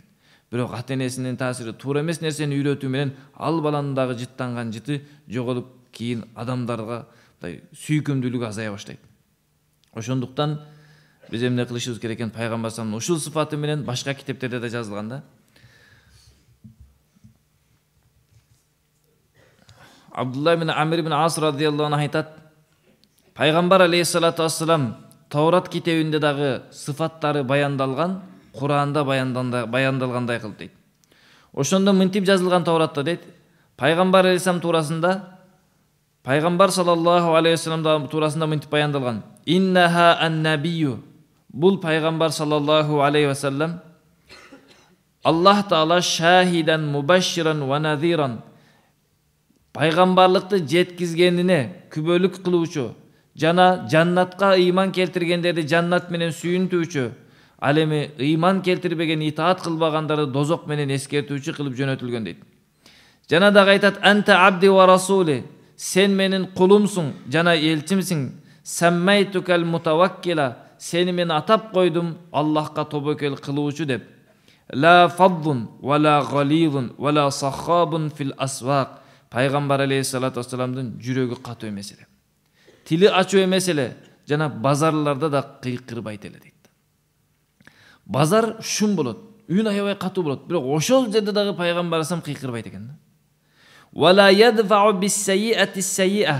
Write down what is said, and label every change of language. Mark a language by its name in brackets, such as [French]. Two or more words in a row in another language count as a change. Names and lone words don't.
[Kyrgyz] Бирок ата-энесинин таасири туура эмес нерсени үйрөтүү менен ал баланын дагы жыттанган жыты жоголуп, кийин адамдарга сүйкүмдүүлүгү азая баштайт. Ошондуктан биз эмне кылышыбыз керек экен? Пайгамбар [Arabic] صلى الله عليه [Kyrgyz] ушул сыфаты менен башка китептерде да жазылган да. Абдулла ибн Амир ибн Ас [Arabic] رضي الله عنه [Kyrgyz] айтат: Пайгамбар [Arabic] عليه الصلاة والسلام [Kyrgyz] Таурат китебинде дагы сыфаттары баяндалган, Кур'анда баяндалгандай кылып дейт. Ошондо мынтип жазылган Тауратта дейт: Пайгамбар алейхиссалам туурасында, Пайгамбар [Arabic] صلى الله عليه وسلم [Kyrgyz] туурасында мынтип баяндалган: [Arabic] إنه النبي. [Kyrgyz] Бул Пайгамбар [Arabic] صلى الله عليه وسلم Аллах Таала شاهدا ومبشرا ونذيرا. [Kyrgyz] Пайгамбарлыкты жеткизгенине күбөлүк кылуучу жана жаннатка ыйман келтиргендерди жаннат менен сүйүнтүүчү, ал эми ыйман келтирбеген, итаат кылбагандарды дозок менен эскертүүчү кылып жөнөтүлгөн дейт. Жана дагы айтат: [Arabic] أنت عبدي ورسولي. [Kyrgyz] Сен менин кулумсуң жана элчимсиң. [Arabic] سميتك المتوكل. [Kyrgyz] Сени мен атап койдум Аллахка тобокел кылуучу деп. [Arabic] لا فظ ولا غليظ ولا سخاب في الأسواق. [Kyrgyz] Пайгамбар [Arabic] عليه الصلاة والسلام [Kyrgyz] жүрөгү катуу эмес эле, тили ачуу эмес эле, жана базарларда да кыйкырбайт эле дейт. Базар шум болот, үн аябай катуу болот, бирок ошол жерде дагы Пайгамбар алейхиссалам кыйкырбайт экен да. [Arabic] ولا يدفع بالسيئة السيئة.